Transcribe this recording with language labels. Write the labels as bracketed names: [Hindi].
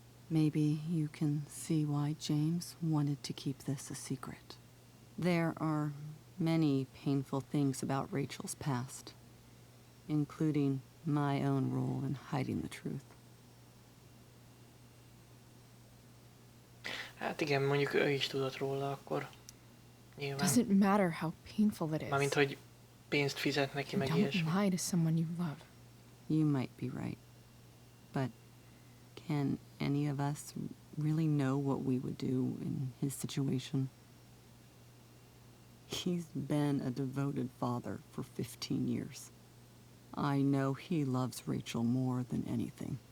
[English] Maybe you can see why James wanted to keep this a secret. There are many painful things about Rachel's past, including my own role in hiding the truth. [Hungarian] Hát igen, mondjuk ő is tudott róla akkor. Nyilván. [English] Doesn't matter how painful it is. [Hungarian] Mármint, hogy pénzt fizet neki, meg [English] Don't [Hungarian] ilyesmi. [English] lie to someone you love. You might be right, but can any of us really know what we would do in his situation? He's been a devoted father for 15 years. I know he loves Rachel more than anything.